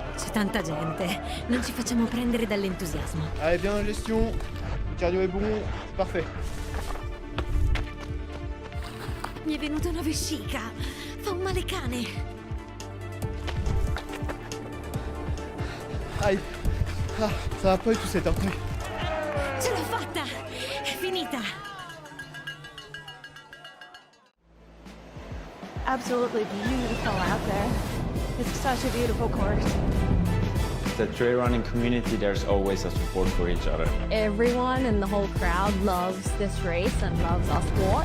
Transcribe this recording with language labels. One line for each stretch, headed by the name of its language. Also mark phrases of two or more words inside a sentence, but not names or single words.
Italian: c'è tanta gente. Non ci facciamo prendere dall'entusiasmo.
French: Allez, bien en gestion. Le cardio est bon, c'est parfait.
Italian: Mi è venuta una vescica. Fa un male cane.
French: Aïe. Ah, ça va pas du tout cette heure.
Italian: Ce l'ho fatta! È finita!
English: Absolutely beautiful out there. It's such a beautiful course. The trail running community, there's always a support for each other. Everyone in the whole crowd loves this race and loves our sport.